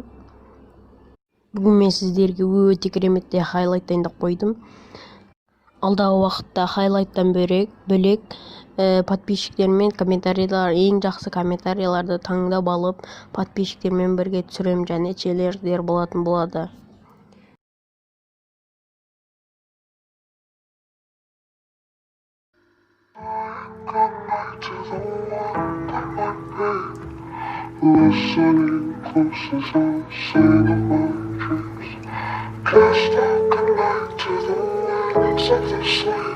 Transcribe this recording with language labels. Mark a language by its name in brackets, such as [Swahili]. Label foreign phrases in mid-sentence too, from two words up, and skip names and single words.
[Kazakh] Бүгін мен сіздерге өте кереметте хайлайт дайындап қойдым. Алдағы уақытта хайлайттан бөлек подписчиктермен комментарийлар, ең жақсы комментарийларды таңдап алып, подписчиктермен бірге түсірем және челлендждер болатын болады. [English] Listening close as I sing of my dreams. Cast out goodnight to the winds of the sleep.